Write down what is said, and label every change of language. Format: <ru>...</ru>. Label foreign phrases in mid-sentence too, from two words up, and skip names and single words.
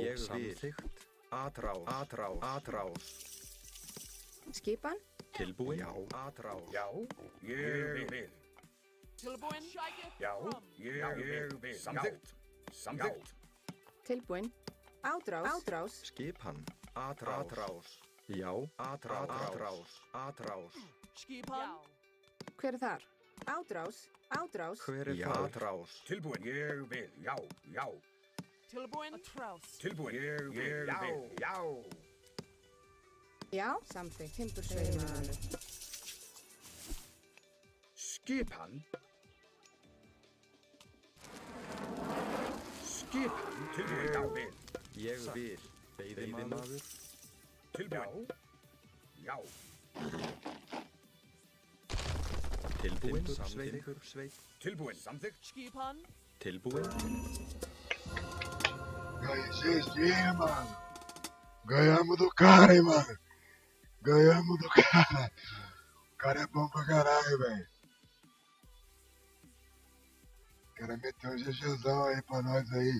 <is>Ég vil. Samþykkt. Atrás. Atrás. Atrás. Skipan. Tilbúin. Já. Atrás. Já, ég vil. Tilbúin. Sækið Já, fram. ég vil. Samþykkt. Tilbúin. Átrás. Átrás. Skipan. Atrás. Já. Atrás. Atrás. Skipan. Hver er þar? Átrás. Átrás. Hver er það? Atrás. Tilbúin. Ég vil. Já. Tilbúin. Atrás. Tilbúin. Ég vil. Já. Já. Samþykkt. Timbursveit. Skipan. Tilbúin. Já, vil. Ég vil. Veiðimaður. Tilbúin. Já. Tilbúin. Timbursveit. Tilbúin. Samþykkt. Skipan. Tilbúin.</is> <pt>GG, mano. Ganhamos do cara, hein, mano. Ganhamos do cara. O cara é bom pra caralho, velho. O cara meteu um GGzão aí pra nós aí.</pt>